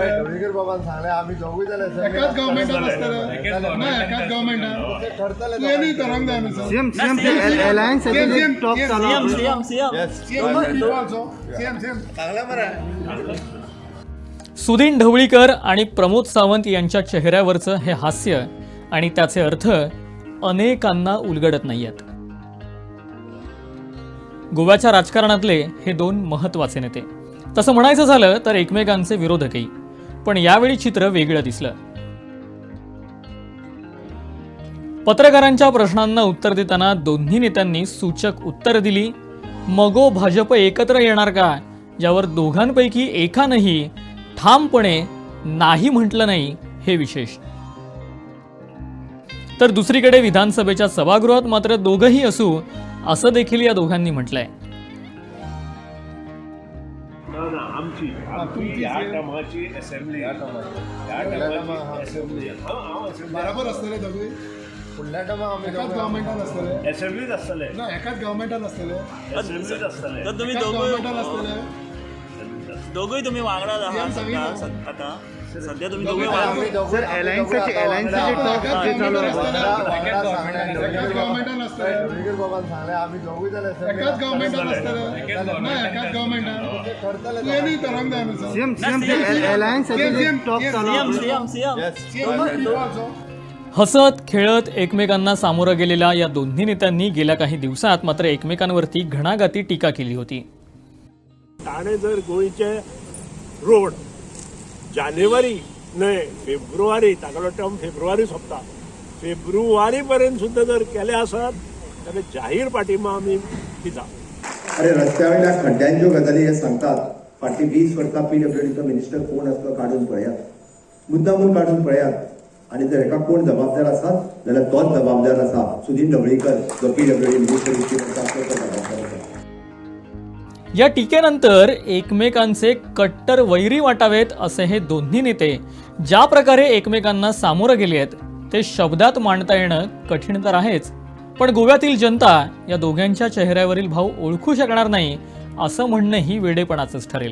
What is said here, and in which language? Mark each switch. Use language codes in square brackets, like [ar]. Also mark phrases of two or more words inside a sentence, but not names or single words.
[kok] ढवळीकर बाबान सांगले आमी दोघूय जाले एकाच गव्हर्मेंटान असतले ना एकाच गव्हर्मेंटान ठरतले तुवेंनी तरंग जाय न्हू सर सीएम सांगले मरे [mr] सुदीन ढवळीकर आणि प्रमोद सावंत यांच्या चेहऱ्यावरचं हे हास्य आणि त्याचे अर्थ अनेकांना उलगडत नाहीयेत. गोव्याच्या राजकारणातले हे दोन महत्त्वाचे नेते, तसं म्हणायचं झालं तर एकमेकांचे विरोधकही. पण यावेळी चित्र वेगळं दिसलं. पत्रकारांच्या प्रश्नांना उत्तर देताना दोन्ही नेत्यांनी सूचक उत्तर दिली. मगो भाजप एकत्र येणार का, यावर दोघांपैकी एकानंही ठामपणे नाही म्हटलं नाही, हे विशेष. तर दुसरीकडे विधानसभेच्या सभागृहात मात्र दोघंही असू असं देखील या दोघांनी म्हटलंय. [kok] आमची ह्या टर्माची असेंब्ली बरोबर असतले दोघे फुडल्या टायमा आमी एकाच गव्हर्मेंटान असतले असेंब्लीत असतले ना एकाच गव्हर्मेंटान असतले असेंब्लीत असतले तर तुम्ही एकाच गव्हर्मेंटान दोघं असतले [mr] दोघंही तुम्ही वांगडा आहात सांगितलं. आता सध्या तुम्ही दोघे वांगडा [kok] आमी दोघूय एकाच गव्हर्मेंटान असतले ढवळीकर बाबान सांगले आमी दोघूय जाले एकाच गव्हर्मेंटान असतले ना एकाच गव्हर्मेंटान ठरतले तुवेंनी तरंग जाय न्हू सर सीएम [mr] हसत खेळत एकमेकांना सामोरं गेलेल्या या दोन्ही नेत्यांनी गेल्या काही दिवसात मात्र एकमेकांवरती घणाघाती टीका केली होती. [kok] ताणे जर गोंयचे रोड जानेवारी न्हय फेब्रुवारी तागेलो टर्म फेब्रुवारी सोंपता फेब्रुवारी पर्यंत सुद्दां जर केले आसत जाल्यार जाहीर पाठिंबा आमी दिता. अरे रस्त्यावयल्या खड्ड्यांच्यो गजाली हे सांगतात. फाटली 20 वर्सां PWDचो मिनिस्टर कोण असतो काढून पळयात, मुद्दामून काढून पळयात. आणि जर एका कोण जबाबदार आसात जाल्यार तोच जबाबदार आसा. सुदीन ढवळीकर जो PWD मिनिस्टर तो जबाबदार आसा. [mr] या टीकेनंतर एकमेकांचे कट्टर वैरी वाटावेत असे हे दोन्ही नेते ज्या प्रकारे एकमेकांना सामोरं गेले आहेत ते शब्दात मांडता येणं कठीण तर आहेच. पण गोव्यातील जनता या दोघांच्या चेहऱ्यावरील भाव ओळखू शकणार नाही असं म्हणणंही वेडेपणाचंच ठरेल.